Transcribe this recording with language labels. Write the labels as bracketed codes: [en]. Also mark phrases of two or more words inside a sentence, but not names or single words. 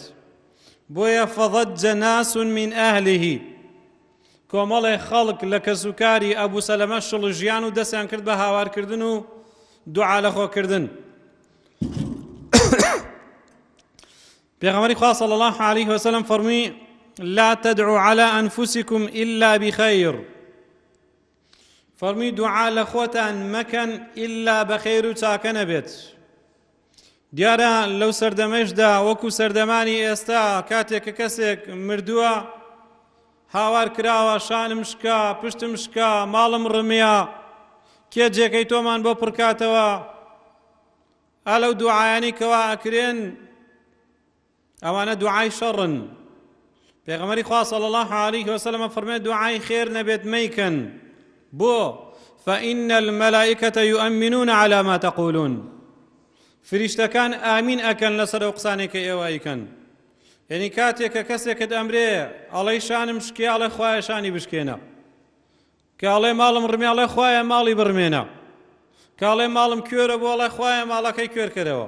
[ckb] بۆیە [ar] فضج ناس من ئەهله [ckb] کۆمەڵێ خەڵک لە کەسوکاری ئەبوو سەلەمە شڵژیان و دەستیان کرد بە هاوارکردن و دوعا لەخۆکردن. پێغەمبەری خوا [ar] صلی الله عليه وسلم [ckb] فەرمووی [ar] لا تدعوا على أنفسكم إلا بخير. [ckb] فەرمووی دوعا لە خۆتان مەکەن ئیلا بەخێر و چاکە نەبێت. دیارە لەو سەردەمەشدا وەکو سەردەمانی ئێستا کاتێک کە کەسێک مردووە هاوار کراوە شانم شکا پشتم شکا ماڵم ڕمیا کێ جێگەی تۆمان بۆ پڕکاتەوە ئەلەو دوعایانی کەوا ئەکرێن ئەوانە دوعای شەڕن. پێغەمبەری خوا [ar] صلی الله عليه وسلم [ckb] فەرمێت دوعای خێر نەبێت مەیکەن. [ar] بۆ فإن الملائكة يؤمنون على ما تقولون. [ckb] فریشتەکان ئامین ئەکەن لەسەر ئەو قسانێک کە ئێوە ئەیکەن. یعنی کاتێک کە کەسێکت ئەمرێ ئەڵێی شانم شکێ ئەڵێ خوایە شانی بشکێنە، کە ئەڵێ ماڵم ڕمێ ئەڵێ خوایە ماڵی بڕمێنە، کە ئەڵێ ماڵم کوێرە بۆ ئەڵێ خوایە ماڵەکەی کوێر کردەوە.